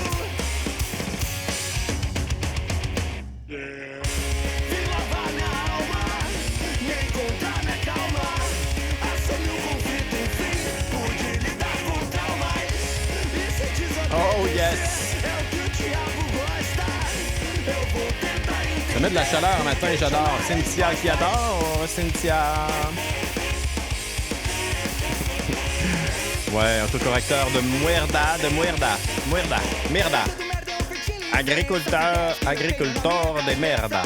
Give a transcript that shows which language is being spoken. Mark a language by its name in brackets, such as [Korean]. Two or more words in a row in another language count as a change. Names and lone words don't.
[Portuguese] Vim lavar minha alma, nem encontrar minha calma. Assumi conflito, enfim, pude lidar com traumas. E se desobedecer, [English] Oh yes! [Portuguese] é o que o diabo gosta. Eu vou tentar entender. [French] Ça met de la chaleur un matin, j'adore. Cynthia qui adore. Cynthia. Ouais, autocorrecteur de muerda, merda. Agriculteur de merda.